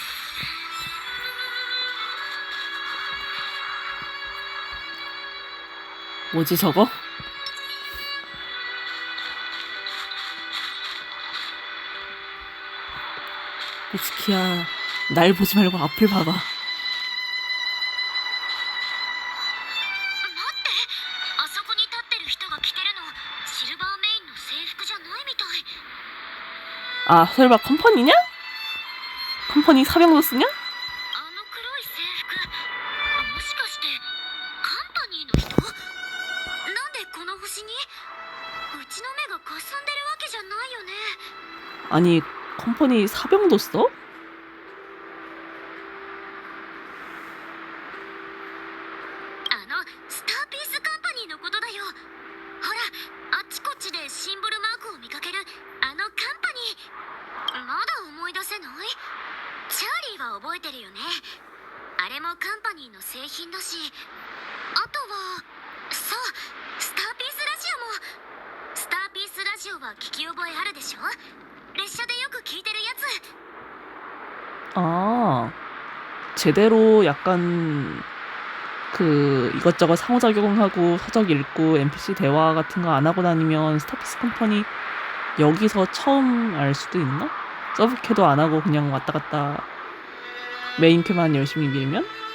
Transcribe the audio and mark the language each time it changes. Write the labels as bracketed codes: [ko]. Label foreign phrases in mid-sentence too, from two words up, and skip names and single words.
[ko] 뭐지 저거? 미츠키야, 날 보지 말고 앞을 봐봐. [ja] 待ってあそこに立ってる人が着てるのシルバーメインの制服じゃないみたい [ko] 아, 설마 컴퍼니냐? 컴퍼니 사병도 쓰냐? [ja] あの黒い制服もしかしてカンパニーの人なんでこの星にうちの目がかすんでるわけじゃないよね [ko] 아니, 컴퍼니 사병도 써? [ja] あのスターピースカンパニーのことだよほらあっちこっちでシンボルマークを見かけるあのカンパニーまだ思い出せないチャーリーは覚えてるよねあれもカンパニーの製品だしあとはそうスターピースラジオもスターピースラジオは聞き覚えあるでしょ列車でよく聞いてるやつ [ko] 아, 제대로 약간 이것저것 상호작용하고 서적 읽고 NPC 대화 같은 거 안 하고 다니면 스타피스 컴퍼니 여기서 처음 알 수도 있나? 서브캐도 안 하고 그냥 왔다 갔다 메인캐만 열심히 밀면?